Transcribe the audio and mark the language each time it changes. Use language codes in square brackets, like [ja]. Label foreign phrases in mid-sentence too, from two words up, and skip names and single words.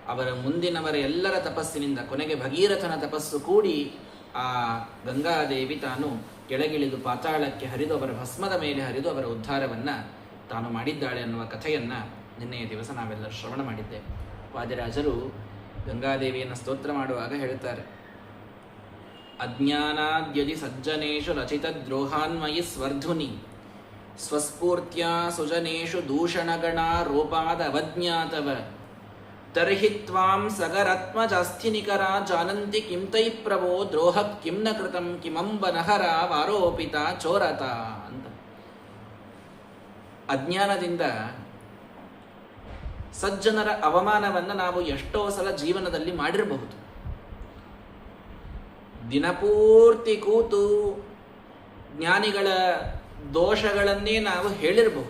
[kn] ಅವರ ಮುಂದಿನವರ ಎಲ್ಲರ ತಪಸ್ಸಿನಿಂದ ಕೊನೆಗೆ ಭಗೀರಥನ ತಪಸ್ಸು ಕೂಡಿ ಆ ಗಂಗಾದೇವಿ ತಾನು ಕೆಳಗಿಳಿದು ಪಾತಾಳಕ್ಕೆ ಹರಿದು ಅವರ ಭಸ್ಮದ ಮೇಲೆ ಹರಿದು ಅವರ ಉದ್ಧಾರವನ್ನು ತಾನು ಮಾಡಿದ್ದಾಳೆ ಅನ್ನುವ ಕಥೆಯನ್ನು ನಿನ್ನೆಯ ದಿವಸ ನಾವೆಲ್ಲರೂ ಶ್ರವಣ ಮಾಡಿದ್ದೇವೆ. ವಾದಿರಾಜರು ಗಂಗಾದೇವಿಯನ್ನು ಸ್ತೋತ್ರ ಮಾಡುವಾಗ ಹೇಳುತ್ತಾರೆ, [sa] ಅಜ್ಞಾನಾದ್ಯದಿ ಸಜ್ಜನೇಶು ರಚಿತ ದ್ರೋಹಾನ್ಮಯಿ ಸ್ವರ್ಧುನಿ ಸ್ವಸ್ಫೂರ್ತ್ಯ ಸುಜನೇಶು ದೂಷಣಗಣ ರೂಪಾದ ಅವಜ್ಞಾತವ ತರ್ಹಿ ತ್ವಾಂ ಸಗರತ್ಮಜಾಸ್ಥಿನಿಕರ ಜಾನಂತಿ ಕಿಂ ತೈ ಪ್ರಭೋ ದ್ರೋಹ ಕಿಂ ನ ಕೃತಂ ಕಿಮಂಬ ನಹರ ವಾರೋಪಿತ ಚೋರತ ಅಂತ. [kn] ಅಜ್ಞಾನದಿಂದ ಸಜ್ಜನರ ಅವಮಾನವನ್ನು ನಾವು ಎಷ್ಟೋ ಸಲ ಜೀವನದಲ್ಲಿ ಮಾಡಿರಬಹುದು. ದಿನಪೂರ್ತಿ ಕೂತು ಜ್ಞಾನಿಗಳ ದೋಷಗಳನ್ನೇ ನಾವು ಹೇಳಿರಬಹುದು.